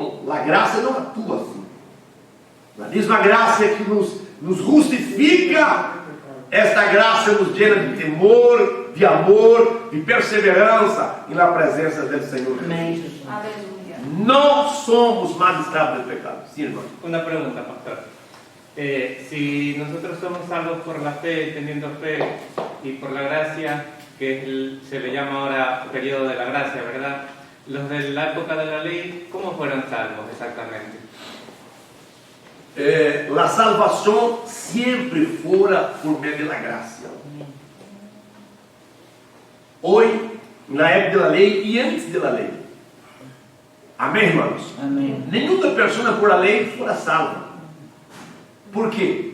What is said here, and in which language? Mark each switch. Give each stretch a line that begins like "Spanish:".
Portuguese: A graça não atua assim. A mesma graça que nos justifica, esta graça
Spanish: nos llena de temor,
Portuguese: de amor, de perseverança na presença do Senhor. Amém. Aleluia. Não somos mais escravos do pecado. Sim, irmão.
Spanish: Una pregunta, pastor. Si nosotros somos salvos por la fe, teniendo fe, y por la gracia, que es se le llama ahora periodo de la gracia, ¿verdad? Los de la época de la ley, ¿cómo fueron salvos exactamente?
Portuguese: La salvação sempre fora por meio da graça. Hoje, na época da lei e antes da lei. Amém, irmãos? Amém. Nenhuma pessoa por a lei fora salva. Por quê?